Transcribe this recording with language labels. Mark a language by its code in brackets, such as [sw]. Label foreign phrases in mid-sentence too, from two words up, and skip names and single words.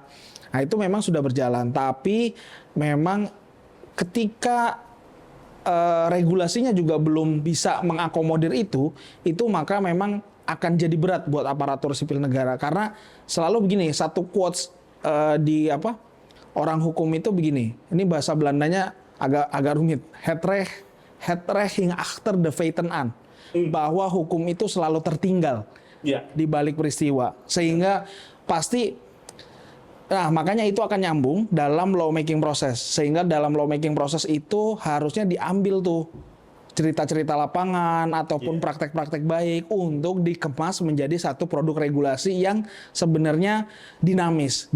[id] Nah itu memang sudah berjalan. Tapi memang ketika regulasinya juga belum bisa mengakomodir itu maka memang akan jadi berat buat aparatur sipil negara. Karena selalu begini, satu quotes orang hukum itu begini, ini bahasa Belandanya agak rumit. [nl] Het recht hing achter de feiten aan. [id] Bahwa hukum itu selalu tertinggal di balik peristiwa. Sehingga pasti, makanya itu akan nyambung dalam lawmaking proses. Sehingga dalam lawmaking proses itu harusnya diambil tuh cerita-cerita lapangan ataupun praktek-praktek baik untuk dikemas menjadi satu produk regulasi yang sebenarnya dinamis.